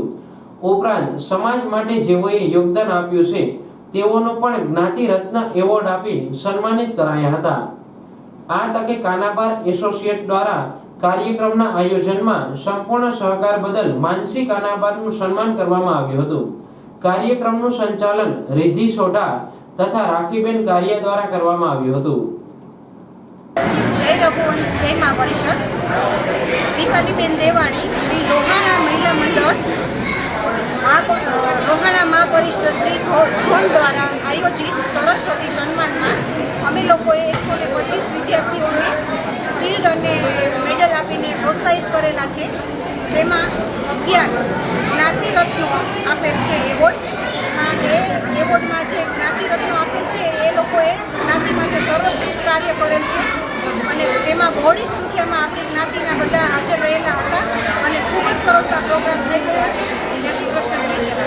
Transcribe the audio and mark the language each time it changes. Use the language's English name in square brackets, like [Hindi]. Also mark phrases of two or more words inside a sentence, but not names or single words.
[Gujarati] ઉપરાંત સમાજ માટે જેઓએ યોગદાન આપ્યું છે તેઓનો પણ જ્ઞાતિ રત્ન એવોર્ડ આપી સન્માનિત કરાયા હતા। આ તકે કાનાબાર એસોસિએટ દ્વારા કાર્યક્રમના આયોજનમાં સંપૂર્ણ સહકાર બદલ માનસી કાનાબારનું સન્માન કરવામાં આવ્યું હતું। કાર્યક્રમનું સંચાલન રિદ્ધિ સોઢા તથા રાખીબેન કારિયા દ્વારા કરવામાં આવ્યું હતું। જય રઘુવંશ જય મહાપરિષદ દીપાલીબેન દેવાણી શ્રી લોહાણા મહિલા મંડળ લોહાણા મહાપરિષદ ઝોન દ્વારા આયોજિત સરસ્વતી સન્માન માં અમે લોકોએ 125 વિદ્યાર્થીઓને શીલ્ડ અને મેડલ આપીને પ્રોત્સાહિત કરેલા છે। જેમાં 11 જ્ઞાતિ રત્નો આપેલ છે એવોર્ડ। એવોર્ડ માં જે જ્ઞાતિ રત્નો આપેલ છે એ લોકોએ જ્ઞાતિ માટે સર્વશ્રેષ્ઠ કાર્ય કરેલ છે અને તેમાં બહોળી સંખ્યામાં આપણી જ્ઞાતિના બધા હાજર રહેલા હતા અને ખૂબ જ સરસ આ પ્રોગ્રામ થઈ ગયો છે। જય શ્રી કૃષ્ણ।